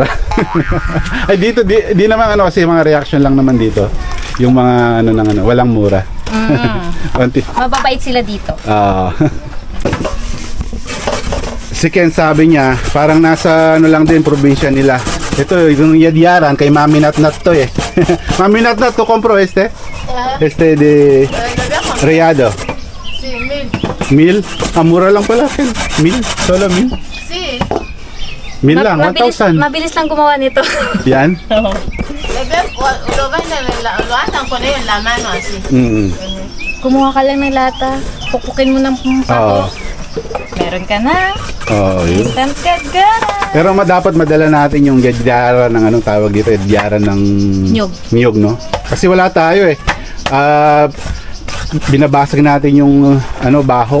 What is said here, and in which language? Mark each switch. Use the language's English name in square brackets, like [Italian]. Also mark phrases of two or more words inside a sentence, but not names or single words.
[Filipino] Ay dito di naman ano kasi mga reaction lang naman dito. Yung mga walang mura. Konti. Mababait sila dito. Si Ken sabi niya, parang nasa lang din probinsya nila. Ito, yung yadyaran kay Mami Nat to eh. [Spanish] Mami Nat, tu compro este? Este de Rayado. Sí, 1000. [Filipino] 1,000? Mura lang pala, Ken. 1,000? Solo 1,000? [Spanish] Sí. [Filipino] 1,000 lang, 1,000. Mabilis lang gumawa nito. Yan? [Spanish] Lo venden, lo atan con ellos en la mano así. [Filipino] Kumuha ka lang ng lata. Pupukin mo ng Oo. pako. Meron ka na. Oo, yun. Instant gagaran. Pero dapat madala natin yung gadyaran ng anong tawag dito, gadyaran ng niyog, no? Kasi wala tayo eh. Binabasag natin yung baho.